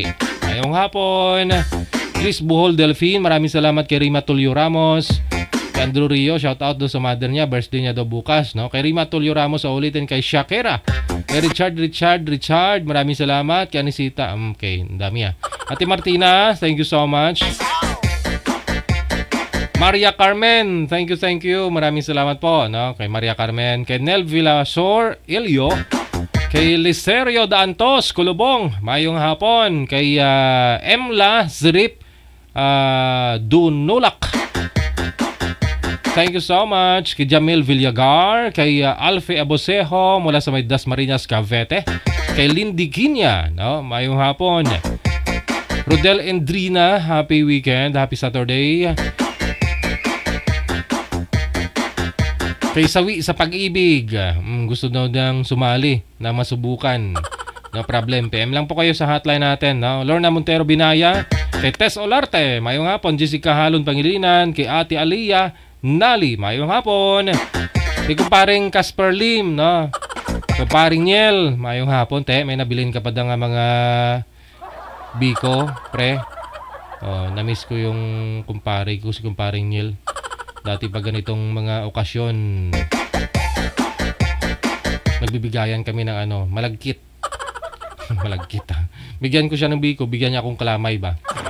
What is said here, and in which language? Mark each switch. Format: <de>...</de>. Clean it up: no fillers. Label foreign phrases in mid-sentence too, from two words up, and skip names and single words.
<tl>Ngayong hapon. Chris Buhol Delphine, maraming salamat kay Rima Tulio Ramos. Kay Andrew Rio,</tl> <en>shout out</en> <tl>doon sa mother niya, birthday niya daw bukas, no? Kay Rima Tulio Ramos, ulitin kay Shakira. Kay Richard, maraming salamat. Kay Anisita, okay, ang dami Ate Martina,</tl> <en>thank you so much. Maria Carmen, thank you.</en> <tl>Maraming salamat po, no? Kay Maria Carmen, kay Nel Villasor, Ilio, kay Licerio Dantos, Kulubong, mayong hapon. Kay Emla Zrip Dunulak.</tl> <en>Thank you so much.</en> <tl>Kay Jamil Villagar, kay Alfie Abosejo mula sa may Dasmariñas, Cavite. Kay Lindy Guinya, no? Mayong hapon. Rodel Endrina,</tl> <en>happy weekend, happy Saturday.</en> <tl>Kay Sawi sa Pag-ibig, gusto daw nang sumali na masubukan.</tl> <en>No problem.</en> <tl>PM lang po kayo sa hotline natin, no? Lorna Montero Binaya, kay Tess Olarte, mayong hapon. Jessica Halon Pangilinan, kay Ate Aliyah Nali, mayong hapon. Kay kumparing Casper Lim, no? Kumparing Niel, mayong hapon.</tl> <hil>May nabilin ka pa nga mga biko,</hil> <tl>pre. Na-miss ko yung kumpare ko, si kumparing Niel. Dati pa ganitong mga okasyon, nagbibigayan kami ng malagkit. Malagkit Bigyan ko siya ng biko, bigyan niya akong kalamay ba.</tl>